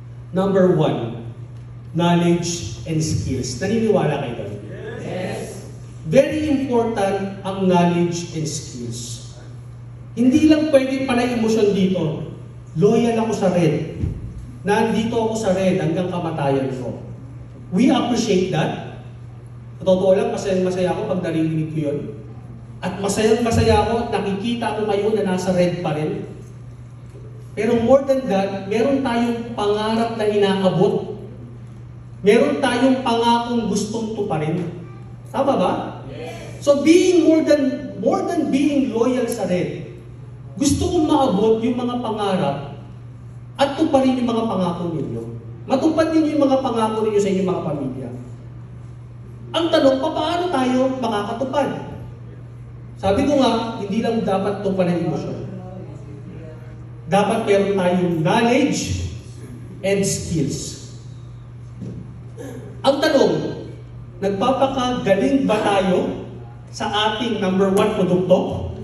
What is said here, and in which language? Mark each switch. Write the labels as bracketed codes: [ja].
[en] Number 1, knowledge and skills. [tl] Naniniwala kayo doon? [en] Yes. Very important ang knowledge and skills. [tl] Hindi lang pwede panay emosyon dito. Loyal ako sa red. nandito ako sa red hanggang kamatayan ko. [en] We appreciate that. [tl] Totoo lang, masaya ako pag narinig ko yun. At masaya ako at nakikita ko kayo na nasa red pa rin. Pero [en] more than that, [tl] meron tayong pangarap na inaabot. Meron tayong pangakong gustong tuparin. Tama ba? [en] Yes. So being more than being loyal [tl] sa red, gusto kong maabot yung mga pangarap at tuparin yung mga pangako ninyo. Matupad ninyo yung mga pangako ninyo sa inyong mga pamilya. Ang tanong, paano tayo makakatupad? Sabi ko nga, hindi lang dapat tuparin ng emosyon. Dapat meron tayong [en] knowledge and skills. [tl] Ang tanong, nagpapakagaling ba tayo sa ating number 1 produkto?